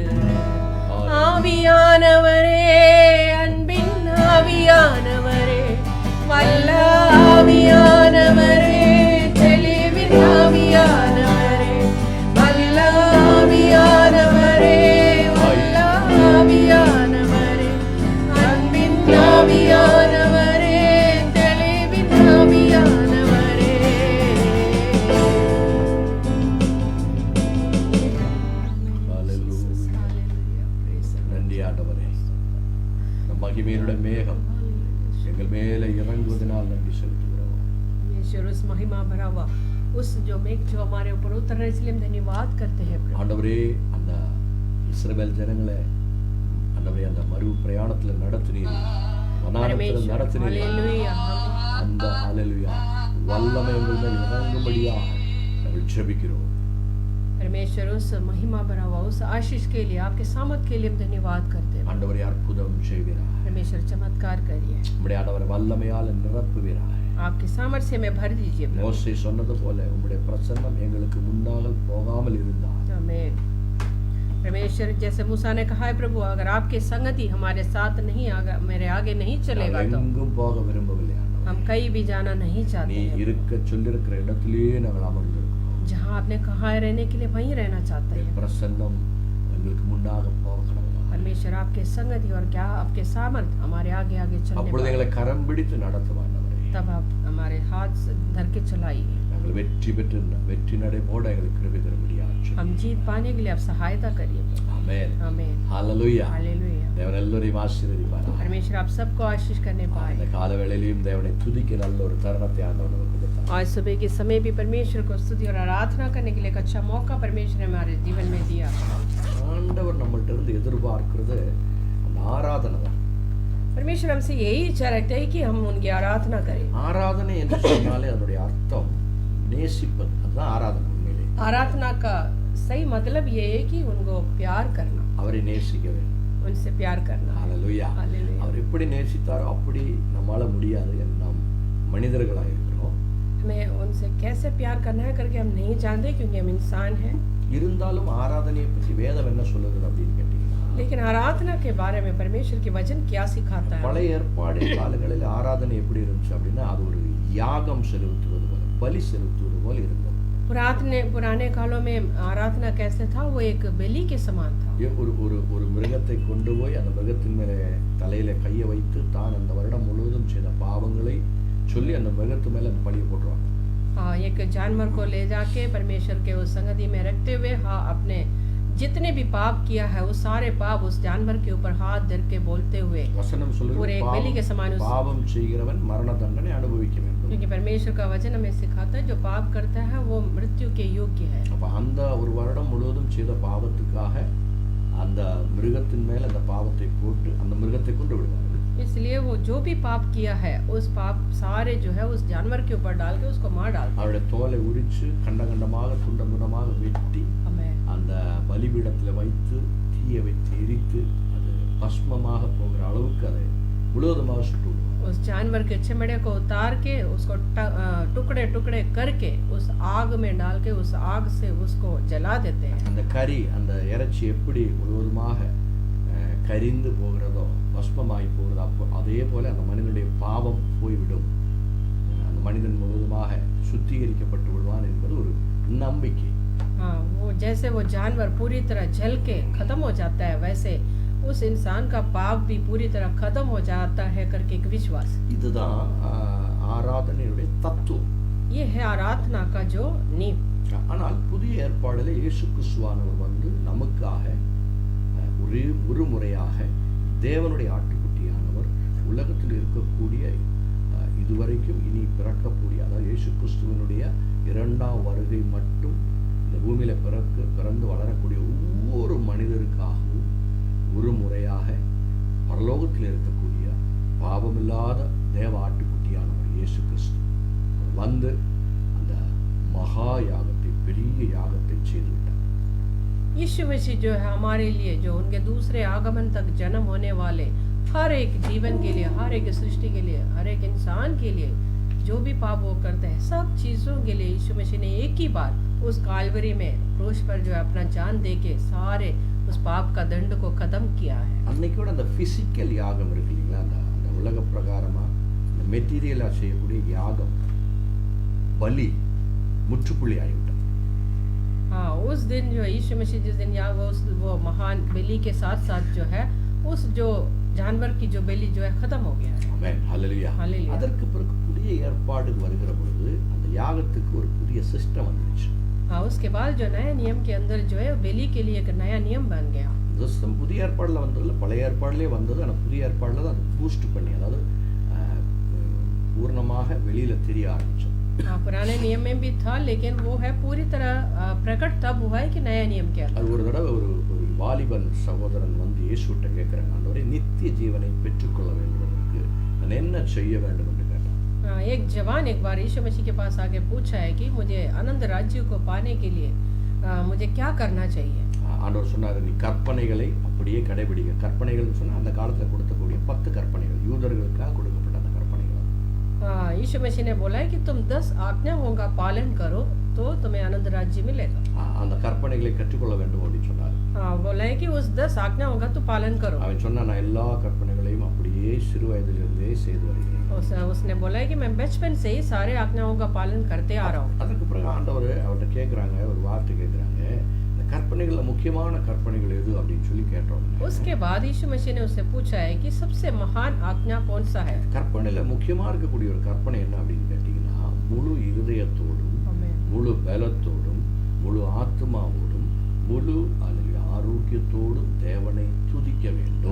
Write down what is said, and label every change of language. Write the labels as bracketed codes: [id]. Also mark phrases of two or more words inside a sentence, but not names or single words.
[ta] ஆவியானவரே, அன்பின் ஆவியானவரே, வல்ல ஆவியானவரே, தெளிவின் ஆவியானவரே, வல்ல ஆவியானவரே, வல்ல ஆவியானவரே, அன்பின் ஆவியானவரே, தெளிவின் ஆவியானவரே. நன்றி ஆண்டவரே. நம் மகிமையினுடைய மேகம் எங்கள் மேலே இறங்குவதனால் நன்றி செலுத்துகிறோம். [hi] परमेश्वर उस महिमा भरा हुआ उस जो मेघ जो हमारे ऊपर उतर रहे, इसलिए हम धन्यवाद करते हैं प्रभु। [ta] ஆண்டவரே, அந்த இஸ்ரவேல் ஜனங்களை ஆண்டவரே அந்த மறு பிரயாணத்துல நடத்தினீர், வனாந்தரத்தில் நடத்தினீர். [hi] हालेलुया, [ta] அந்த ஹalleluya வல்லமை எங்கள் மேல் இறங்கும்படியாக நாங்கள் ஜெபிக்கிறோம். [hi] परमेश्वर उस महिमा भरा हुआ उस आशीष के लिए, आपके सामर्थ के लिए हम धन्यवाद करते हैं। [ta] ஆண்டவரே அற்புதம் செய்வீராக. [hi] परमेश्वर चमत्कार करिए, [ta] உம்முடைய ஆண்டவரே வல்லமையால் நிரப்புவீராக. [hi] आपके सामर्थ्य में भर दीजिए प्रभु। [ta] மோசே சொன்னது போல உம்முடைய பிரசன்னம் எங்களுக்கு முன்னாக போகாமல் இருந்தால் [hi] आमीन। परमेश्वर जैसे मूसा ने कहा है प्रभु, अगर आपकी संगति हमारे साथ नहीं आगे, मेरे आगे नहीं चलेगा तो [ta] எங்கும் போக விரும்பவில்லை ஆண்டவரே. [hi] हम कहीं भी जाना नहीं [ta] நீ [hi] चाहते हैं। [ta] இருக்க சொல்லிருக்கிற இடத்திலேயே நாங்கள் அமர்ந்திருக்கிறோம். [hi] जहाँ आपने कहा है रहने के लिए वहीं रहना चाहते हैं। [ta] பிரசன்னம் எங்களுக்கு முன்னாக போகணும். [hi] परमेश्वर आपके संगति और क्या आपके सामर्थ हमारे आगे आगे चलने [ta] அப்பொழுது [hi] पाए, [ta] எங்களை கரம் பிடித்து நடத்தும் ஆண்டவரே. [hi] तब आप हमारे हाथ से धर के चलाइए। [ta] நாங்கள் வெற்றி பெற்று வெற்றி நடை போட எங்களுக்கு கிருபை தரும்படியாக [hi] हम जीत पाने के लिए आप सहायता करिए। [ta] ஆமென். [hi] आमीन, [ta] ஹalleluya. [hi] हालेलुया। [ta] தேவன் எல்லோரையும் ஆசீர்வதிப்பாராக. [hi] परमेश्वर आप सबको आशीष करने [ta] இந்த [hi] पाए। [ta] காலவேளையிலும் தேவனை துதிக்க நல்ல ஒரு தருணத்தை ஆண்டவர் நமக்கு கொடுத்தார். [hi] आज सुबह के समय भी परमेश्वर को स्तुति और आराधना करने के लिए एक अच्छा मौका परमेश्वर ने हमारे जीवन में दिया। [ta] ஆண்டவர் நம்மள்ட்ட இருந்து எதிர்பார்க்கிறது அந்த ஆராதனை தான். [hi] परमेश्वर हमसे यही इच्छा रखते हैं कि हम उनकी आराधना करें। [ta] ஆராதனை என்று சொன்னாலே அதனுடைய அர்த்தம் நேசிப்பது. அதுதான் ஆராதனை உண்மையிலே. [hi] आराधना का सही मतलब ये है कि उनको प्यार करना, [ta] அவரை நேசிக்க வேண்டும். [hi] उनसे प्यार करना। [ta] ஹalleluya. [hi] हालेलुया। [ta] அவர் எப்படி நேசித்தாரோ அப்படி நம்மால முடியாது. நாம் மனிதர்களாக இருக்கிறோம். [hi] हमें उनसे कैसे प्यार करना है करके हम नहीं जानते, क्योंकि हम इंसान हैं। [ta] இருந்தாலும் ஆராதனையை பற்றி வேதம் என்ன சொல்லுது அப்படின்னு கேட்டீங்கன்னா, [hi] लेकिन आराधना के बारे में परमेश्वर की वचन क्या सिखाता है? [ta] பழைய ஏற்பாடு காலங்களில் ஆராதனை எப்படி இருந்துச்சு அப்படின்னா, அது ஒரு யாகம் செலுத்துவது போல, பலி செலுத்துவது போல இருந்தது. [hi] पुराने कालों में आराधना कैसे था? वो एक बलि के समान था। [ta] ஒரு மிருகத்தை கொண்டு போய் அந்த மிருகத்தின் மேலே தலையில கையை வைத்து தான் அந்த வருடம் முழுவதும் செய்த பாவங்களை சொல்லி அந்த மிருகத்து மேல அந்த பழியை போட்டுருவாங்க. [hi] एक जानवर को ले जाके परमेश्वर के उस संगति में रखते हुए अपने जितने भी पाप किया है उस सारे पाप उस जानवर के ऊपर हाथ धर के बोलते हुए [ta] வசனம் சொல்லுது [hi] पूरे एक बलि के समान [ta] பாவம் செய்கிறவன் மரண தண்டனை அனுபவிக்க வேண்டும். [hi] क्योंकि परमेश्वर का वचन हमें सिखाता है जो पाप करता है वो मृत्यु के योग्य है. [ta] அப்ப அந்த ஒரு வருடம் முழுவதும் செய்த பாவத்துக்காக அந்த மிருகத்தின் மேல அந்த பாவத்தை போட்டு அந்த மிருகத்தை கொண்டு விடுவார்கள். [hi] इसलिए वो जो भी पाप किया है उस पाप सारे जो है उस जानवर के ऊपर डाल के उसको मार डालते हैं. [ta] அவருடைய தோலை உரிச்சு கண்டகண்டமாக துண்டமாக வெட்டி அந்த பலிபீடத்துல வைத்து தீயை வைத்து எரித்து அது பஸ்மமாக போகிற அளவுக்கு அதை முழுவதுமாக சுட்டு விடுவார். [hi] उस जानवर के चमड़े को उतार के उसको टुकड़े टुकड़े करके उस आग में डाल के उस आग से उसको जला देते हैं. [ta] அந்த கறி அந்த இறைச்சி எப்படி முழுவதுமாக கரிந்து போகிறதோ பஸ்மமாகி போகிறதோ அப்போ அதே போல அந்த மனிதனுடைய பாவம் போய்விடும், அந்த மனிதன் முழுவதுமாக சுத்திகரிக்கப்பட்டு விடுவான் என்பது ஒரு நம்பிக்கை. [hi] वो जैसे वो जानवर पूरी तरह जल के खत्म हो जाता है वैसे उस इंसान का पाप भी पूरी तरह खत्म हो जाता है करके एक विश्वास. [ta] இதுதான் ஆராதனையுடைய தத்துவம். [hi] ये है आराधना का जो नींव. [ta] ஆனால் புதிய ஏற்பாடில் இயேசு கிறிஸ்துவானவர் வந்து நமக்காக ஒரே ஒரு முறையாக தேவனுடைய ஆட்டுக்குட்டியானவர் உலகத்தில் இருக்கக்கூடிய இதுவரைக்கும் இனி பிறக்கக்கூடிய அதாவது இயேசு கிறிஸ்துவனுடைய இரண்டாம் வருகை மட்டும் இந்த பூமியில பிறந்து வளரக்கூடிய ஒவ்வொரு மனிதருக்காகவும் ஒரு முறையாக பரலோகத்தில் இருக்கக்கூடிய பாவமில்லாத தேவ ஆட்டுக்குட்டியானவர் இயேசு கிறிஸ்து வந்து அந்த மகா யாகத்தை பெரிய யாகத்தை செய்து விட்டார். [hi] यीशु मसीह जो है हमारे लिए जो उनके दूसरे आगमन तक जन्म होने वाले हर एक जीवन के लिए हर एक सृष्टि के लिए हर एक इंसान के लिए जो भी पाप वो करते हैं सब चीजों के लिए यीशु मसीह ने एक ही बार उस कालवरी में क्रूस पर जो है अपना जान दे के सारे उस पाप का दंड को खत्म किया है. [ta] அன்னைக்கு கூட அந்த பிசிக்கல் யாகம் இருக்கு இல்லைங்களா, அந்த உலக பிரகாரமா இந்த மெட்டீரியலா செய்யக்கூடிய யாகம் பலி முற்றுப்புள்ளி ஆகிவிட்டது. [hi] हाँ उस दिन जो यीशु मसीह जिस दिन वो महान बलि के साथ साथ जो है उस जो जानवर की जो बलि जो है खत्म हो गया है. [ta] ஆமென் ஹல்லேலூயா. [hi] हालेलुया. [ta] அதற்கு பிறகு புதிய ஏற்பாடு வருகிற பொழுது அந்த யாகத்துக்கு ஒரு புதிய சிஸ்டம் வந்துச்சு. [hi] हाँ उसके बाद जो नया नियम के अंदर जो है बलि के लिए एक नया नियम बन गया. [ta] சிஸ்டம் புதிய ஏற்பாடுல வந்ததுல பழைய ஏற்பாடுலேயே வந்தது. ஆனால் புதிய ஏற்பாடுல தான் அது பூஸ்ட் பண்ணி அதாவது பூர்ணமாக வெளியில தெரிய ஆரம்பிச்சோம். [hi] हाँ पुराने नियम में भी था लेकिन वो है पूरी तरह प्रकट तब हुआ है कि नया नियम क्या. [ta] அது ஒரு தடவை ஒரு வாலிபன் சகோதரன் வந்து இயேசுட்ட கேட்கிறாங்க, ஆண்டவரே நித்திய ஜீவனை பெற்றுக்கொள்ள வேண்டுவதற்கு நான் என்ன செய்ய வேண்டும் என்று கேட்டான். [hi] एक जवान एक बार यीशु मसीह के पास आके पूछा है कि मुझे अनंत राज्य को पाने के लिए मुझे क्या करना चाहिए. [ta] ஆண்டவர் சொன்னார், நீ கற்பனைகளை அப்படியே கடைபிடிக்க. கற்பனைகள் சொன்னா அந்த காலத்துல கொடுக்கக்கூடிய 10 கற்பனைகள் யூதர்களுக்காக கொடுக்கப்பட்ட அந்த கற்பனைகள். [hi] यीशु मसीह ने बोला है कि तुम 10 आज्ञाओं का पालन करो तो तुम्हें आनंद राज्य मिलेगा. [ta] அந்த கற்பனைகளை கற்றுக்கொள்ள வேண்டும் அப்படின்னு சொன்னார். [hi] बोला है कि उस 10 आज्ञाओं का तू पालन करो. [ta] அவன் சொன்னா நான் எல்லா கற்பனைகளையும் அப்படியே சிறு வயதிலிருந்தே செய்து வருகிறேன். [hi] उसने बोला है कि मैं बचपन से ही सारे आज्ञाओं का पालन करते आ रहा हूँ. [ta] அதுக்கு பிறகு ஆண்டவர் அவர்கிட்ட கேட்குறாங்க, ஒரு வார்த்தை கேட்குறாங்க, இந்த கற்பனைகள்ல முக்கியமான கற்பனைகள் எது அப்படின்னு சொல்லி கேட்டோம். [hi] उसके बाद यीशु मसीह ने उससे पूछा है कि सबसे महान आज्ञा कौन सा है. [ta] கற்பனையில முக்கியமா இருக்கக்கூடிய ஒரு கற்பனை என்ன அப்படின்னு கேட்டீங்கன்னா, முழு இருதயத்தோடும் முழு பலத்தோடும் முழு ஆத்மாவோடும் முழு ஆரோக்கியத்தோடும் தேவனை துதிக்க வேண்டும்.